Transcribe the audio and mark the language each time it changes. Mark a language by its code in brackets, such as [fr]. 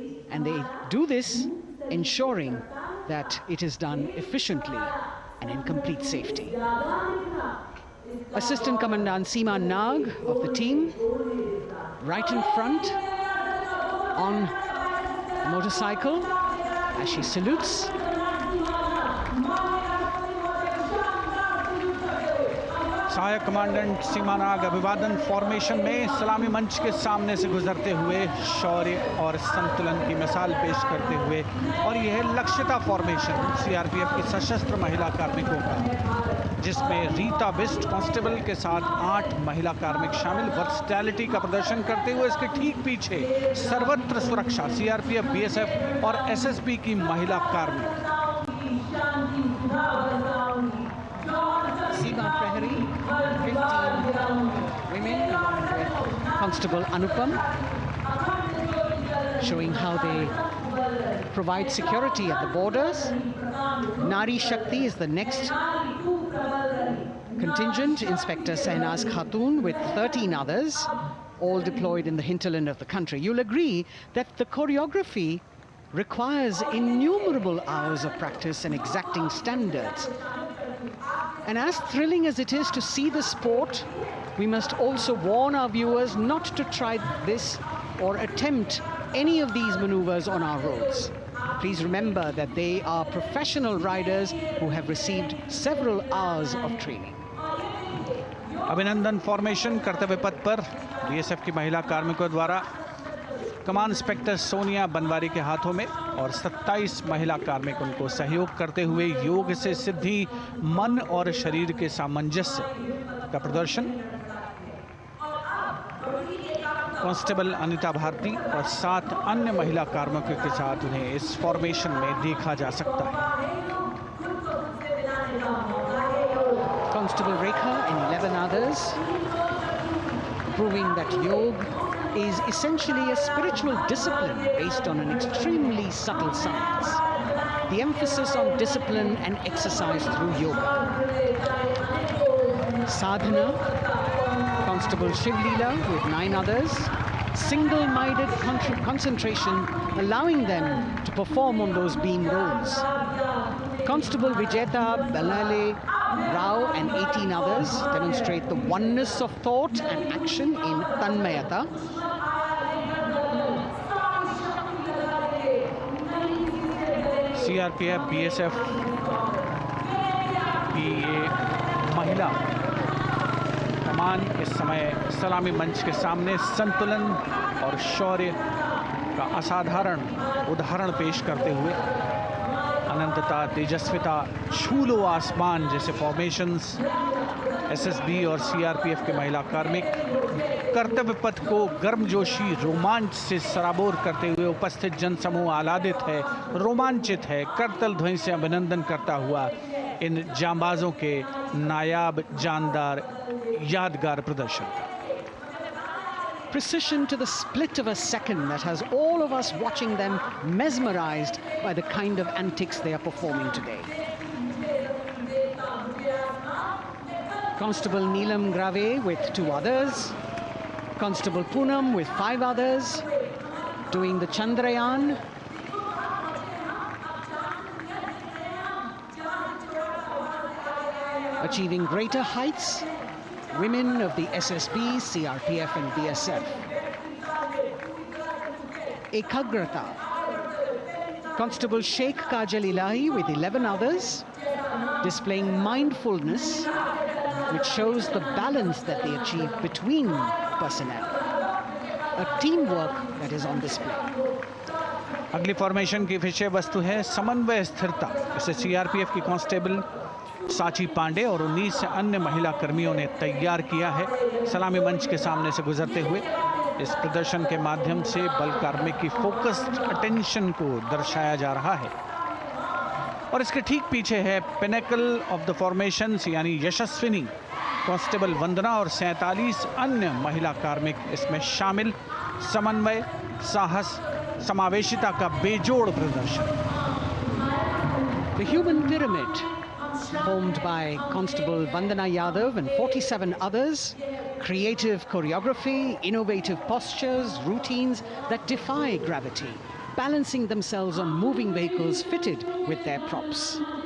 [en] And they do this ensuring that it is done efficiently and in complete safety. Assistant Commandant Seema Nag of the team, right in front on a motorcycle as she salutes. [hi] सहायक commandant सीमा नाग अभिवादन formation में सलामी मंच के सामने से गुजरते हुए शौर्य और संतुलन की मिसाल पेश करते हुए, और यह लक्ष्यता फॉर्मेशन सीआरपीएफ की सशस्त्र महिला कार्मिकों का, जिसमें रीता बिस्ट कांस्टेबल के साथ 8 महिला कार्मिक शामिल, वर्सटैलिटी का प्रदर्शन करते हुए इसके ठीक पीछे सर्वत्र सुरक्षा सीआरपीएफ, बीएसएफ और एसएसबी की महिला कार्मिक। [en] Seema Prahari, 15 women along with Constable Anupam, showing how they provide security at the borders. Nari Shakti is the next contingent, Inspector Sainaz Khatun with 13 others, all deployed in the hinterland of the country. You'll agree that the choreography requires innumerable hours of practice and exacting standards. And as thrilling as it is to see the sport, we must also warn our viewers not to try this or attempt any of these maneuvers on our roads. Please remember that they are professional riders who have received several hours of training. [hi] अभिनंदन formation कर्तव्य पथ पर BSF की महिला कार्मिकों द्वारा कमान inspector Sonia Banwari के हाथों में और 27 महिला कार्मिक उनको सहयोग करते हुए योग से सिद्धि मन और शरीर के सामंजस्य का प्रदर्शन। कांस्टेबल अनिता भारती और 7 अन्य महिला कार्मिकों के साथ उन्हें इस फॉर्मेशन में देखा जा सकता है। [en] Constable Rekha and 11 others, proving that yoga is essentially a spiritual discipline based on an extremely subtle science. The emphasis on discipline and exercise through yoga. Sadhana, Constable Shivlila with 9 others, single-minded concentration, allowing them to perform on those beam rolls. Constable Vijeta Balale Rao and 18 others demonstrate the oneness of thought and action in Tanmayata. [hi] CRPF, BSF की ये महिला कमान इस समय सलामी मंच के सामने संतुलन और शौर्य का असाधारण उदाहरण पेश करते हुए अनंतता, तेजस्विता, छू लो आसमान जैसे फॉर्मेशंस एसएसबी और सीआरपीएफ के महिला कार्मिक कर्तव्य पथ को गर्मजोशी रोमांच से सराबोर करते हुए उपस्थित जनसमूह आह्लादित है, रोमांचित है, करतल ध्वनि से अभिनंदन करता हुआ इन जांबाजों के नायाब, जानदार, यादगार प्रदर्शन का। [en] Precision to the split of a second that has all of us watching them mesmerized by the kind of antics they are performing today. Constable Neelam Grave with 2 others, Constable Poonam with 5 others, doing the Chandrayaan. Achieving greater heights, women of the SSB, CRPF and BSF. Ekagrata. Constable Sheikh Kajal Ilahi with 11 others, displaying mindfulness, which shows the balance that they achieve between personnel. A teamwork that is on display. [hi] अगली formation की विषय वस्तु है समन्वय स्थिरता। इसे CRPF की constable साची पांडे और 19 अन्य महिला कर्मियों ने तैयार किया है। सलामी मंच के सामने से गुजरते हुए इस प्रदर्शन के माध्यम से बल कार्मिक की [en] focused attention [hi] को दर्शाया जा रहा है। और इसके ठीक पीछे है [en] pinnacle of the formations [hi] यानी यशस्विनी कांस्टेबल वंदना और 47 अन्य महिला कार्मिक इसमें शामिल। समन्वय, साहस, समावेशिता का बेजोड़ प्रदर्शन। [en] The human pyramid, formed by Constable Vandana Yadav and 47 others, creative choreography, innovative postures, routines that defy gravity, balancing themselves on moving vehicles fitted with their props.